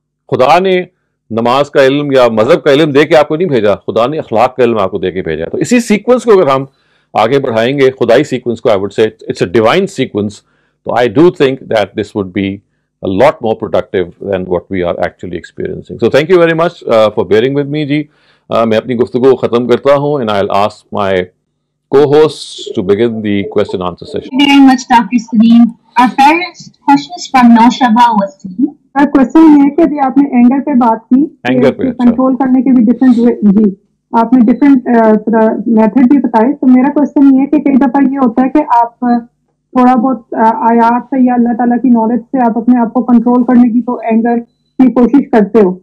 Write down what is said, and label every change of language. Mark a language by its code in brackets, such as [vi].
[hi] खुदा ने नमाज का इल्म या मजहब का इल्म दे के आपको नहीं भेजा, खुदा ने अखलाक का इल्म आपको दे के भेजा. तो इसी सीक्वेंस को अगर हम आगे बढ़ाएंगे, खुदाई सीक्वेंस को, [en] I would say it's a divine sequence. तो I do think that this would be a lot more productive than what we are actually experiencing. So thank you very much for bearing with me जी. [hi] मैं अपनी गुफ्तगू को ख़त्म करता हूँ [en] and I'll ask my co-hosts to begin the question answer session. Thank you very much, Dr. Salim. Our first question is from Naushaba Wasim. [hi] Question ये है कि अभी आपने एंगर पे बात की, एंगर पे कंट्रोल करने के भी डिफरेंट जी, आपने डिफरेंट मेथड भी बताए. तो मेरा क्वेश्चन ये है कि कई दफा ये होता है कि आप थोड़ा बहुत आयात से या अल्लाह ताला की नॉलेज से आप अपने आप को कंट्रोल करने की तो एंगर की कोशिश करते हो.